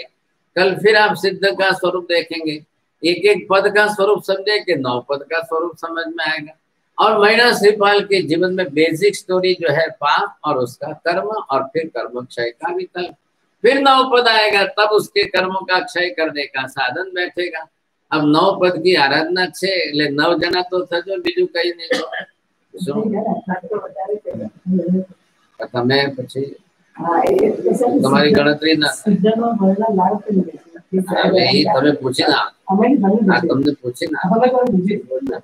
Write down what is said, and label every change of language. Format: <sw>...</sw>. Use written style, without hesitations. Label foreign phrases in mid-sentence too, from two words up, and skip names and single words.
<hi>कल फिर आप सिद्ध का स्वरूप देखेंगे, एक एक पद का स्वरूप समझे कि 9 पद का स्वरूप समझ में आएगा। और मैणा श्रीपाल के जीवन में बेसिक स्टोरी जो है पाप और उसका कर्म, और फिर कर्म क्षय का विकल्प। फिर 9 पद आएगा, तब उसके कर्मों का क्षय करने का साधन बैठेगा। अब 9 पद की आराधना</hi> <gu>छे એટલે 9 जना तो थजो, બીજું કઈ નહીં। તમે પછી તમારી ગણતરી ના તમે પૂછી ના, તમને પૂછી ના।</gu>